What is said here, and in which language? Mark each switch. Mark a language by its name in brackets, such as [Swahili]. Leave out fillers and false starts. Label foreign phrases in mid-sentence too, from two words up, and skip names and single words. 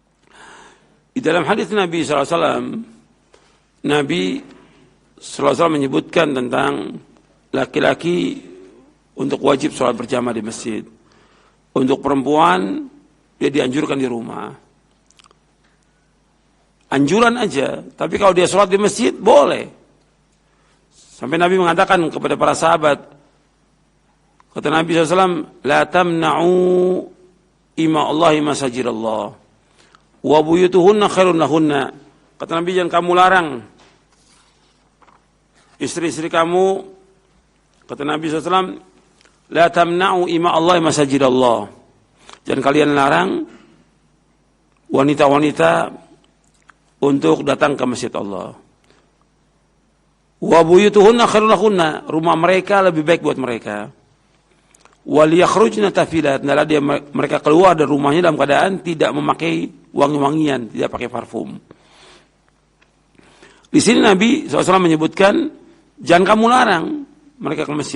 [Indonesian] dalam hadis Nabi SAW, Nabi [Arabic] صلى الله عليه وسلم [Indonesian] menyebutkan tentang laki-laki untuk wajib sholat berjamaah di masjid. Untuk perempuan, dia dianjurkan di rumah. Anjuran aja, tapi kalau dia sholat di masjid, boleh. Sampai Nabi mengatakan kepada para sahabat, kata Nabi SAW, [Arabic] لا تمنعوا إماء الله مساجد الله، وبيوتهن خير لهن. [Indonesian] Kata Nabi, jangan kamu larang istri-istri kamu, kata Nabi SAW, [Arabic] لا تمنعوا إماء الله مساجد الله. [Indonesian] Jangan kalian larang wanita-wanita untuk datang ke masjid Allah. [Arabic] وبيوتهن خير لهن, [Indonesian] rumah mereka lebih baik buat mereka. [Arabic] وليخرجن تفلات, [Indonesian] adalah dia mereka keluar dari rumahnya dalam keadaan tidak memakai wangi-wangian, tidak pakai parfum. Di sini Nabi SAW menyebutkan jangan kamu larang mereka ke masjid.